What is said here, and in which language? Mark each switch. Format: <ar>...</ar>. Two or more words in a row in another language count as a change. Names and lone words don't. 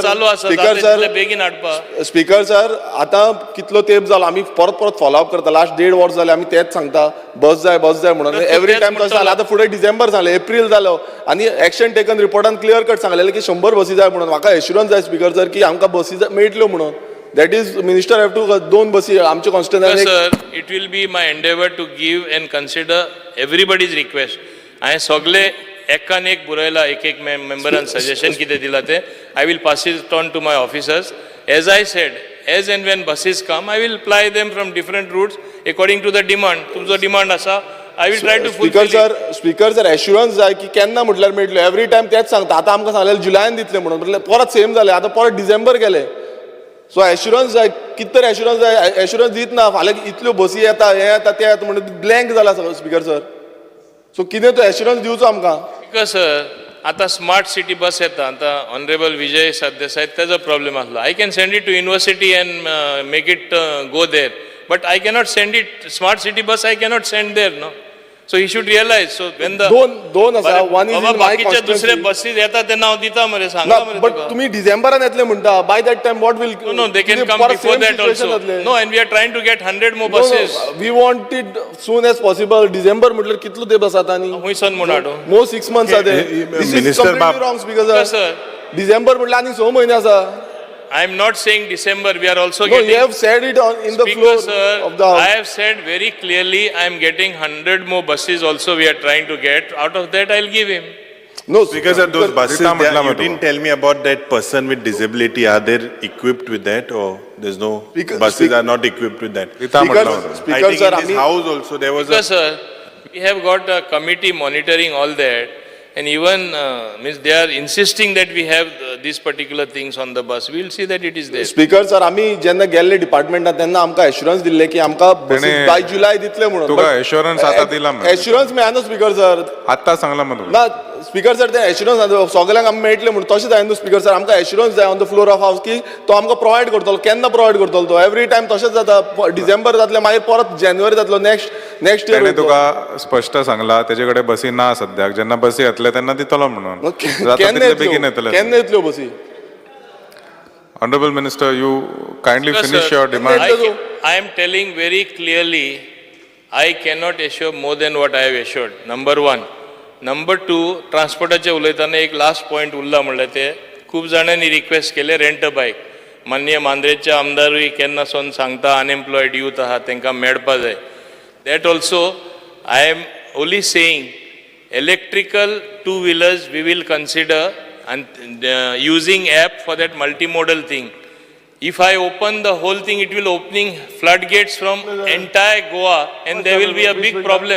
<kok>चालू आसा बेगीन हाडपा. स्पीकर सर आतां कितलो तेंप जालो आमी परत फॉलो अप करता. लास्ट 1.5 वर्स जाले आमी तेंच सांगता बस जाय म्हणून.</kok> <en>every time</en> <kok>तशें जालें. आतां फुडें डिसेंबर जालें, एप्रील जालो आनी</kok> <en>action taken</en> <kok>रिपोर्टान</kok> <en>clear cut</en> <kok>सांगलेलें की 100 बसी जाय म्हणून. म्हाका एश्युरन्स जाय स्पीकर सर की आमकां बसी मेळटल्यो म्हणून.</kok> <en>That is, Minister have to 2</en> <kok>बसी आमच्या कॉन्स्टिट्युएन्सीन.</kok> <en>Sir, it will be my endeavor to give and consider everybody's request.</en> <kok>हांवें सगळे एकान एक बरयला एक मेंबरान सजेशन कितें दिला ते.</kok> <en>I will pass it on to my officers. As I said, as and when buses come, I will ply them from different routes according to the demand.</en> <kok>तुमचो डिमांड आसा</kok> <en>I will try to स्पीकर fulfill it.</en> <kok>सर स्पीकर सर एश्युरन्स जाय की केन्ना म्हटल्यार मेळटले</kok> <en>every time</en> <kok>तेच सांगता आतां आमकां सांगलें जुलायान दितले म्हणून म्हटल्यार परत सेम जालें आतां परत डिसेंबर गेले सो एश्युरन्स जाय कितें तरी एश्युरन्स जाय एश्युरन्स दित ना फाल्यां इतल्यो बसी येता हे येता ते येता म्हणून ब्लँक जाला सगळो स्पीकर सर सो कितें तो एश्युरन्स दिवचो आमकां</kok> <en>Because</en> <kok>आता स्मार्ट सिटी बस येता आता ऑनरेबल विजय सरदेसाय तेजो प्रॉब्लेम आसलो</kok> <en>I can send it to university and make it go there but I cannot send it smart city bus I cannot send there no so he should realize so when the</en> <kok>दोन आसा</kok> <en>one is in my</en> <kok>बाकीचे दुसरे बसीस येता तेन्ना हांव दिता मरे सांगला मरे</kok> <en>but</en> <kok>तुम्ही डिसेंबरान येतले म्हणटा</kok> <en>by that time what will No, they can come before that also. No, and we are trying to get 100 more buses. we want it soon as possible</en> <kok>डिसेंबर म्हटल्यार कितलो तेंप आसा आतां आनी हुंयसन म्हूण हाडू मो</kok> <en>6 months</en> <kok>आसा ते</kok> <en>Minister Bab- रॉंग स्पीकर sir. डिसेंबर म्हटल्यार आनी 6 म्हयने आसा I am not saying December, we are also No, you getting. have said it in the Speaker, floor sir, of the I have said very clearly, I am getting 100 more buses also we are trying to get. Out of that, I'll give him. No, Because of those buses, Rita you Matlamat didn't tell me about that person with disability. Are they equipped with that, or there's no buses are not equipped with that? Rita Speaker, Matlamat. I speaker think sir, in this house also there was Because, sir, we have got a committee monitoring all that. And even means they are insisting that we have these particular things on the bus. We will see that it is there.</en> <kok>स्पीकर सर आमी जेन्ना गेल्ले डिपार्टमेंटात तेन्ना आमकां एश्युरन्स दिल्ले की आमकां तेणे बाय जुलाय दितले म्हणून तुका assurance आतां दिला मरे. एश्युरन्स मेळना स्पीकर सर आत्ता सांगला मरे ना स्पीकर सर ते एश्युरन्स सगळ्यांक आमी मेळटले म्हणून तशें जाय न्हू स्पीकर सर आमकां एश्युरन्स जाय</kok> <en>on the floor of house</en> <kok>की तो आमकां प्रोवायड करतलो केन्ना प्रोवायड करतलो तो एवरी टायम तशेंच जाता डिसेंबर जातले मागीर परत जानेवारी जातलो नेक्स्ट तेणे इयर तुका स्पश्ट सांगला तेजे कडेन बसी ना सद्याक जेन्ना बसी येतले तेन्ना दितलो म्हणून जाता तितले बेगीन येतले केन्ना येतल्यो बसी</kok> <en>Honorable Minister, you kindly Because, finish sir, your demand. I am telling very clearly, I cannot assure more than what I have assured. Number one. Number two,</en> <kok>ट्रान्सपोर्टाचे उलयतना एक</kok> <en>last point</en> <kok>उरला म्हणल्यार ते खूब जाणांनी रिक्वेस्ट केले</kok> <en>rent a bike</en> <kok>माननीय मांद्रेचे आमदारूय केन्नासून सांगता</kok> <en>unemployed youth</en> <kok>आहा तांकां मेळपा जाय</kok> <en>that also I am only saying electrical two-wheelers we will consider and using app for that multimodal thing. If I open the whole thing, it will opening floodgates from entire Goa and there will be a big problem.</en>